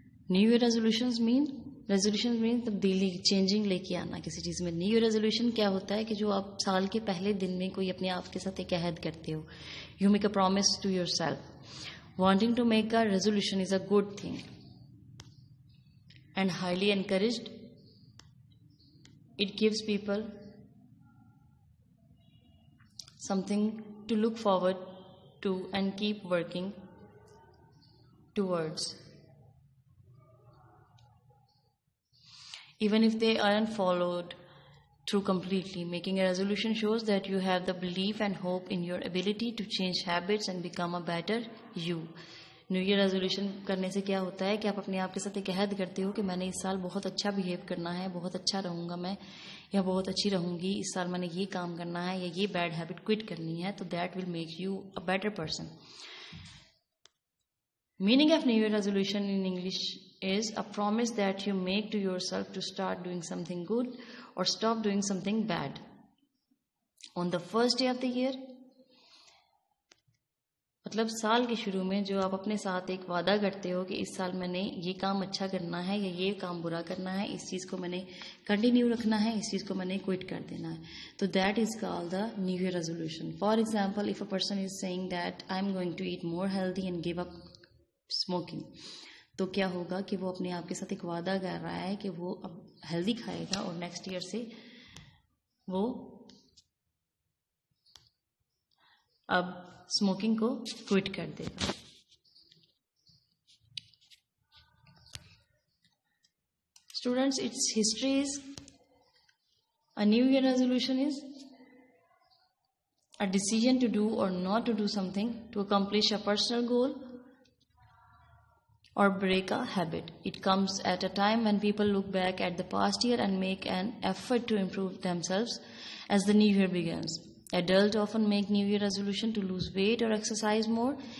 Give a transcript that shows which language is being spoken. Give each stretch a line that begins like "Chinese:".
Hindi: New year resolutions mean तब्दीली, changing लेके आना किसी चीज़ में. न्यू ईयर रेजोल्यूशन क्या होता है कि जो आप साल के पहले दिन में कोई अपने आप के साथ एक अहद करते हो.
English: You make a promise to yourself. Wanting to make a resolution is a good thing and highly encouraged. It gives people something to look forward to and keep working towards. Even if they aren't followed through completely, making a resolution shows that you have the belief and hope in your ability to change habits and become a better you.
Hindi: New year resolution करने से क्या होता है कि आप अपने आप के साथ एक अहद करते हो कि मैंने इस साल बहुत अच्छा बिहेव करना है, बहुत अच्छा रहूँगा मैं, या बहुत अच्छी रहूँगी. इस साल मैंने ये काम करना है या ये बैड हैबिट क्विट करनी है. तो
English: That will make you a better person. Meaning of new year resolution in English is a promise that you make to yourself to start doing something good or stop doing something bad. On the first day of the year,
Hindi: मतलब साल के शुरू में जो आप अपने साथ एक वादा करते हो कि इस साल मैंने ये काम अच्छा करना है या ये काम बुरा करना है, इस चीज़ को मैंने कंटिन्यू रखना है, इस चीज़ को मैंने क्विट कर देना है. तो
English: That is called the new year resolution. For example, if a person is saying that I am going to eat more healthy and give up smoking,
Hindi: तो क्या होगा कि वो अपने आप के साथ एक वादा कर रहा है कि वो अब हेल्दी खाएगा और नेक्स्ट ईयर से वो अब स्मोकिंग को क्विट कर देगा.
English: Students, it's history is a new year resolution is a decision to do और not to do something to accomplish a personal goal or break a habit. It comes at a time when people look back at the past year and make an effort to improve themselves as the new year begins. Adults often make new year resolution to lose weight or exercise more.